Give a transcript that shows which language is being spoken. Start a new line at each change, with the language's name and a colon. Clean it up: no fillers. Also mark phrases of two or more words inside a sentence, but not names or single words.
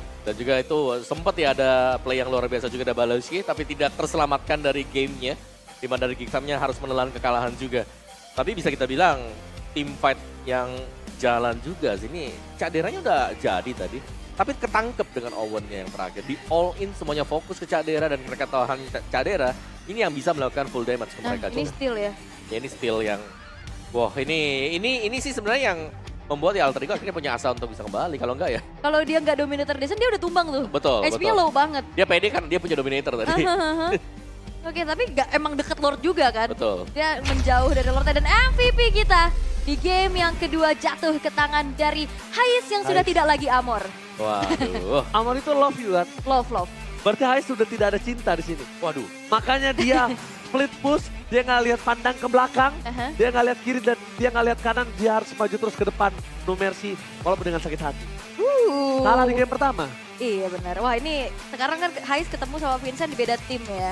Indonesian: Dan juga itu sempat ya ada play yang luar biasa juga dari Baloski, tapi tidak terselamatkan dari gamenya. Di mana dari Geek Farm-nya harus menelan kekalahan juga. Tapi bisa kita bilang tim fight yang jalan juga sih. Ini Cak Deranya udah jadi tadi. Tapi ketangkep dengan Owen-nya yang terakhir. Di all in semuanya fokus ke Cak Dera dan mereka tahan Cak Dera. Ini yang bisa melakukan
English: full damage
Indonesian: ke Nah, mereka ini juga. still ya. Ya ini still yang wah ini sih sebenarnya yang membuat ya Alter Ego akhirnya punya asa untuk bisa kembali. Kalau enggak ya Kalau dia nggak Dominator Descent, dia udah tumbang tuh. betul. HP-nya betul. low banget. Dia pede kan dia punya Dominator tadi. Oke, tapi nggak emang deket Lord juga kan? Betul. Dia menjauh dari Lord dan MVP kita di game yang kedua jatuh ke tangan dari Heist yang sudah Heist. tidak lagi Amor. Waduh. Amor itu
English: love you
Indonesian: kan? Love. Berarti Heist sudah tidak ada cinta di sini. Waduh. Makanya dia
English: split push,
Indonesian: dia nggak lihat pandang ke belakang, Aha. dia nggak lihat kiri dan dia nggak lihat kanan, dia harus maju terus ke depan.
English: No mercy,
Indonesian: walaupun dengan sakit hati. Kalah di game pertama. Iya benar. Wah ini sekarang kan Heist ketemu sama Vincent di beda tim ya.